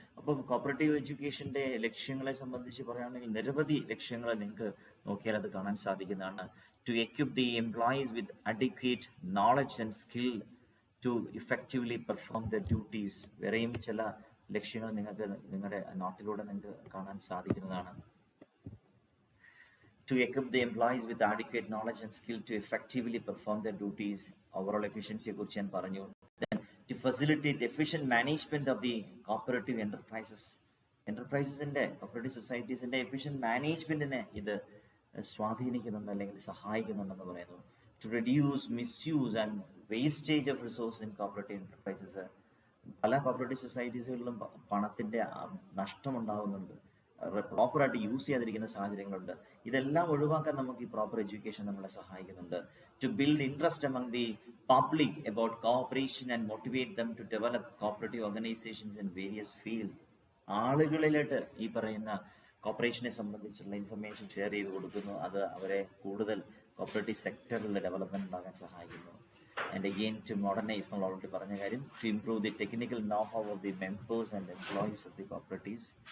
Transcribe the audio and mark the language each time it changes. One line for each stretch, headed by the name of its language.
Malayalam: അപ്പം കോപ്പറേറ്റീവ് എഡ്യൂക്കേഷൻ്റെ ലക്ഷ്യങ്ങളെ സംബന്ധിച്ച് പറയുകയാണെങ്കിൽ നിരവധി ലക്ഷ്യങ്ങൾ നിങ്ങൾക്ക് നോക്കിയാൽ അത് കാണാൻ സാധിക്കുന്നതാണ്.
English: To equip the employees with adequate knowledge and skill to effectively perform the duties.
Malayalam: വേറെയും ചില ലക്ഷ്യങ്ങൾ നിങ്ങൾക്ക് നിങ്ങളുടെ നോട്ടിലൂടെ നിങ്ങൾക്ക് കാണാൻ സാധിക്കുന്നതാണ്.
English: To equip the employees with adequate knowledge and skill to effectively perform their duties.
Malayalam: Overall efficiency കുറിച്ച് ഞാൻ പറഞ്ഞു.
English: Then to facilitate efficient management of the cooperative enterprises.
Malayalam: എൻ്റർപ്രൈസസിൻ്റെ, cooperative സൊസൈറ്റീസിൻ്റെ efficient മാനേജ്മെൻറ്റിനെ ഇത് സ്വാധീനിക്കുന്നുണ്ട് അല്ലെങ്കിൽ സഹായിക്കുന്നുണ്ടെന്ന് പറയുന്നു.
English: To reduce misuse and wastage of resource in cooperative enterprises.
Malayalam: പല cooperative സൊസൈറ്റീസുകളിലും പണത്തിൻ്റെ നഷ്ടമുണ്ടാകുന്നുണ്ട്. പ്രോപ്പറായിട്ട് യൂസ് ചെയ്യാതിരിക്കുന്ന സാഹചര്യങ്ങളുണ്ട്. ഇതെല്ലാം ഒഴിവാക്കാൻ നമുക്ക് ഈ പ്രോപ്പർ എഡ്യൂക്കേഷൻ നമ്മളെ സഹായിക്കുന്നുണ്ട്.
English: To build interest among the public about cooperation and motivate them to develop cooperative organizations in various fields.
Malayalam: ആളുകളിലോട്ട് ഈ പറയുന്ന കോപ്പറേഷനെ സംബന്ധിച്ചുള്ള ഇൻഫർമേഷൻ ഷെയർ ചെയ്ത് കൊടുക്കുന്നു. അത് അവരെ കൂടുതൽ കോപ്പറേറ്റീവ് സെക്ടറിൽ ഡെവലപ്മെൻറ്റ് ഉണ്ടാകാൻ സഹായിക്കുന്നു.
English: and again to modernise,
Malayalam: നമ്മൾ ഓൾറെഡി പറഞ്ഞ കാര്യം,
English: To improve the technical know how of the members and employees of the cooperatives.